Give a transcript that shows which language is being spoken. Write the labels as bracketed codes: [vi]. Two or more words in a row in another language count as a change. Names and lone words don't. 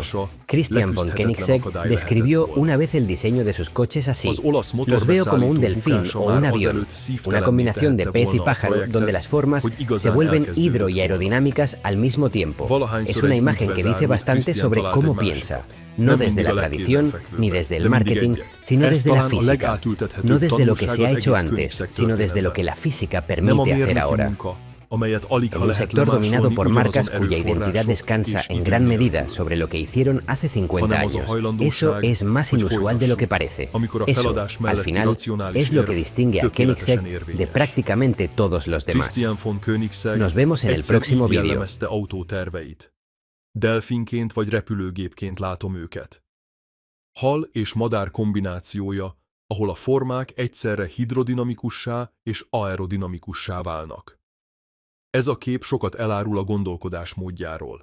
[es] Christian von Koenigsegg describió una vez el diseño de sus coches así: los veo como un delfín o un avión, una combinación de pez y pájaro donde las formas se vuelven hidro y aerodinámicas al mismo tiempo. Es una imagen que dice bastante sobre cómo piensa. No desde la tradición ni desde el marketing, sino desde la física. No desde lo que se ha hecho antes, sino desde lo que la física permite hacer ahora. [hu] amelyet alig ha [es] En un [hu] lehet [es] sector dominado [hu] lemásolni [es] por [hu] ugyanazon [es] marcas cuya identidad [hu] erőforrások [es] descansa [hu] és [es] en gran [hu] idő [es] medida [hu] nélkül. [es] sobre lo que hicieron hace 50 [hu] Hanem az a [es] años. Eso [hu] hajlandóság, [es] es más [hu] hogy [es] inusual de lo que [hu] folytassuk, [es] parece. [hu] amikor a [es] Eso, [hu] feladás [es] al [hu] melletti [es] final, [hu] racionális [es] es lo que [hu] érv [es] distingue a [hu] tökéletesen [es] Koenigsegg de [hu] érvényes. [es] prácticamente todos los demás. [hu] Christian von Koenigsegg [es] Nos vemos en el [hu] egyszer [es] próximo [hu] így [es] vídeo. [hu] jellemezte autóterveit. Delfinként vagy repülőgépként látom őket. Hal és madár kombinációja, ahol a formák egyszerre hidrodinamikussá és aerodinamikussá válnak. Ez a kép sokat elárul a gondolkodás módjáról.